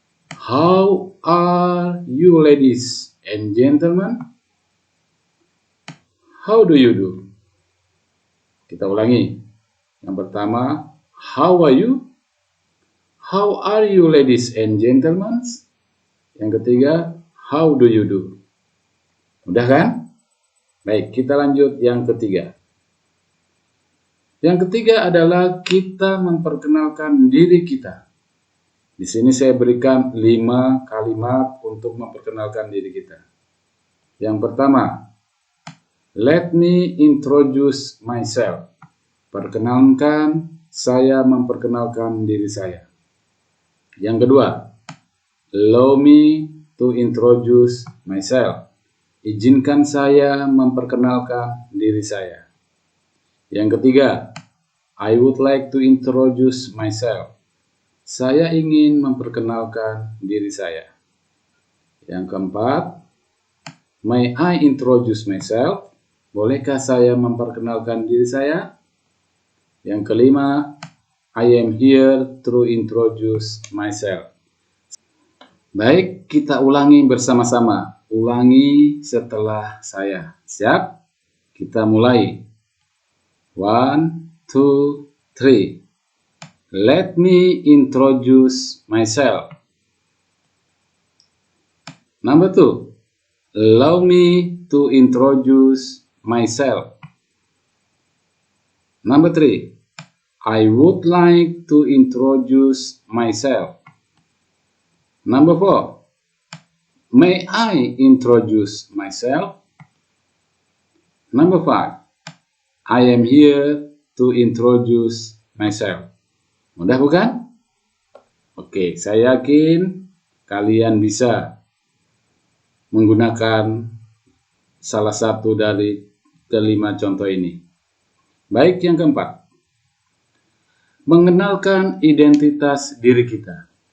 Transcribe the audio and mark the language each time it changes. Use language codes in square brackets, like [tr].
[en] How are you ladies and gentlemen? How do you do? [id] Kita ulangi. Yang pertama, [en] how are you? How are you ladies and gentlemen? [id] Yang ketiga, [en] how do you do? [id] Mudah kan? Baik, kita lanjut yang ketiga. Yang ketiga adalah kita memperkenalkan diri kita. Di sini saya berikan 5 kalimat untuk memperkenalkan diri kita. Yang pertama, [en] let me introduce myself. [id] Perkenalkan, saya memperkenalkan diri saya. Yang kedua, [en] allow me to introduce myself. [id] Izinkan saya memperkenalkan diri saya. Yang ketiga, [en] I would like to introduce myself. [id] Saya ingin memperkenalkan diri saya. Yang keempat, [en] may I introduce myself? [id] Bolehkah saya memperkenalkan diri saya? Yang kelima, [en] I am here to introduce myself. [id] Baik, kita ulangi bersama-sama. Ulangi setelah saya. Siap? Kita mulai. 1, 2, 3. [en] Let me introduce myself. Number 2. Allow me to introduce myself. Number 3. I would like to introduce myself. Number 4. May I introduce myself? Number 5. I am here to introduce myself. [id] Mudah bukan? Oke, saya yakin kalian bisa menggunakan salah satu dari kelima contoh ini. Baik, yang keempat. Mengenalkan identitas diri kita.